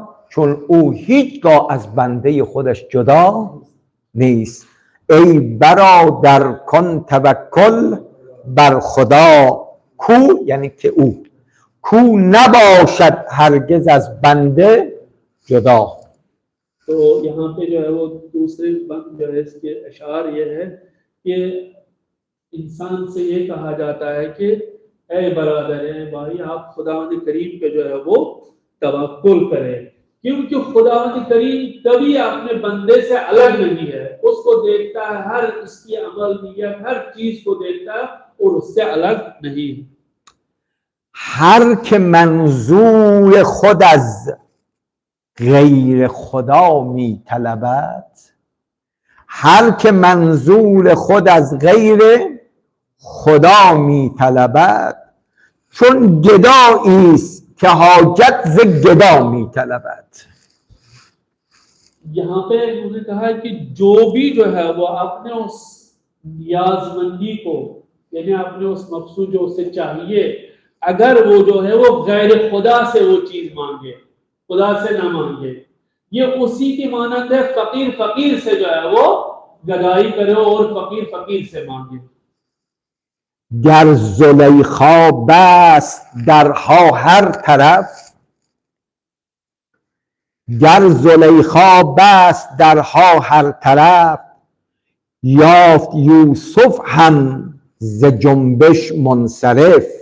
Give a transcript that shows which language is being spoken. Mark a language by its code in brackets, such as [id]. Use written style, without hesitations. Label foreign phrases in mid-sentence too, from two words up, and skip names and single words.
[fa] چون او هیچگاه از بنده خودش جدا نیست. ای برادر کن توکل بر خدا، کو یعنی که او، کو نباشد هرگز از بنده جدا. [hi] तो यहाँ पे जो है वो दूसरे बंद जो है इसके अशार ये है कि इंसान से ये कहा जाता है कि ऐ बरादर है भाई आप खुदा करीम पे जो है वो तवक्कुल करें, क्योंकि खुदा करीम कभी अपने बंदे से अलग नहीं है, उसको देखता है, हर इसकी अमल नियत हर चीज को देखता है और उससे अलग नहीं है। [fa] هر که منظور خود از غیر خدا می طلبد، هر که منظور خود از غیر خدا می طلبد، چون گدایی است که حاجت ز گدا می طلبد. [hi] यहाँ पे उन्होंने कहा है कि जो भी जो है वो अपने उस नियाजमंदी को, यानी अपने उस मकसूद जो उसे चाहिए, अगर वो जो है वो गैर खुदा से वो चीज मांगे, खुदा से ना मांगे, ये उसी की मानंद है फकीर फकीर से जो है वो गदाई करे और फकीर फकीर से मांगे। [fa] گر زلیخا بست درها هر طرف، گر زلیخا بست درها هر طرف، یافت یوسف هم ز جنبش منصرف،